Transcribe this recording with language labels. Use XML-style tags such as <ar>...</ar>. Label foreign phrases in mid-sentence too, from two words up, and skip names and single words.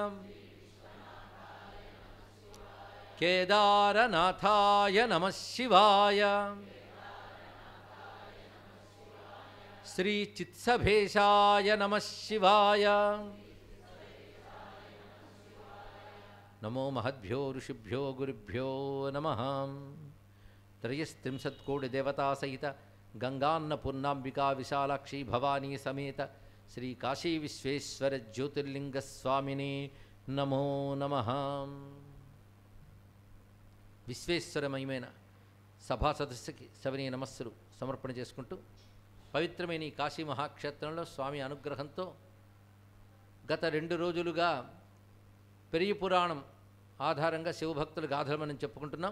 <sa>केदारनाथाय नमः शिवाय श्री चित्सभेशाय नमः शिवाय नमो महद्भ्यो ऋषिभ्यो गुरुभ्यो नमः। त्रयस्त्रिंशत्कोटिदेवता सहित गंगान्नपूर्णांबिका विशालाक्षी भवानी समेत श्री काशी विश्वेश्वर ज्योतिर्लिंग स्वामिने नमो नमः।</sa> <te>విశ్వేశ్వరమయమైన సభా సదస్సుకి సవినయ నమస్సులు సమర్పణ చేసుకుంటూ పవిత్రమైన ఈ కాశీ మహాక్షేత్రంలో స్వామి అనుగ్రహంతో గత 2 రోజులుగా పెరియ పురాణం ఆధారంగా శివభక్తుల గాథలు మనం చెప్పుకుంటున్నాం.</te>